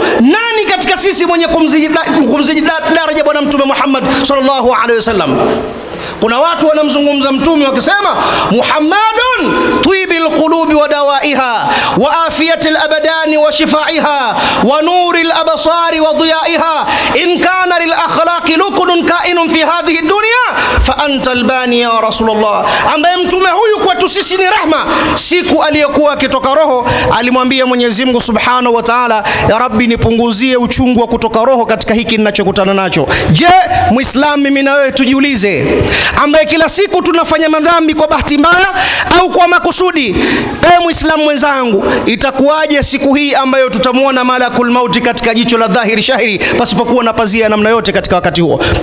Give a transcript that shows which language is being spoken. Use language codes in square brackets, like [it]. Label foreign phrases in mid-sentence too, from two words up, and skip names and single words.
[sw] Nani katika sisi mwenye kumzidi daraja bwana Mtume Muhammad [ar] صلى الله عليه وسلم? [sw] Kuna watu wanamzungumza mtume wakisema [ar] محمد طب القلوب ودوائها وعافية الأبدان وشفائها ونور الأبصار وضيائها إن كان للأخلاق ركن كائن في هذه الدنيا فأنت الباني يا رسول الله. [sw] Ambaye mtume huyu kwetu sisi ni rahma. Siku aliyokuwa akitoka roho alimwambia Mwenyezi Mungu [ar] سبحانه وتعالى, يا رب, [sw] nipunguzie uchungu wa kutoka roho katika hiki ninachokutana nacho. Je, Muislamu mimi na wewe tujiulize, ambaye kila siku tunafanya madhambi kwa bahati mbaya au kwa makusudi, Muislamu mwenzangu, itakuwaje siku hii ambayo tutamuona [ar] ملك الموت [sw] katika jicho la dhahiri shahiri pasipokuwa na pazia namna yote katika wakati huo?